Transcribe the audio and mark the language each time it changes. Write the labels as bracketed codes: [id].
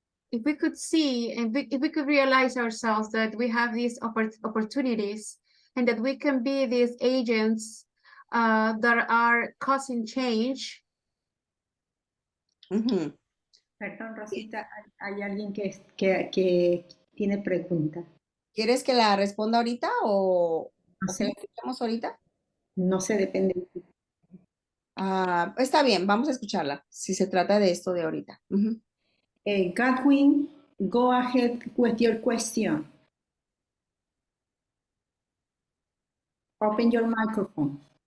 [en] If we could see and if we could realize ourselves that we have these opportunities and that we can be these agents that are causing change. [es] Perdón, Rosita, hay alguien que tiene pregunta. ¿Quieres que la responda ahorita o No que sé, la escuchemos ahorita? no sé, depende de ti. Está bien, vamos a escucharla, si se trata de esto de ahorita. [en] Godwin, go ahead with your question. Open your microphone.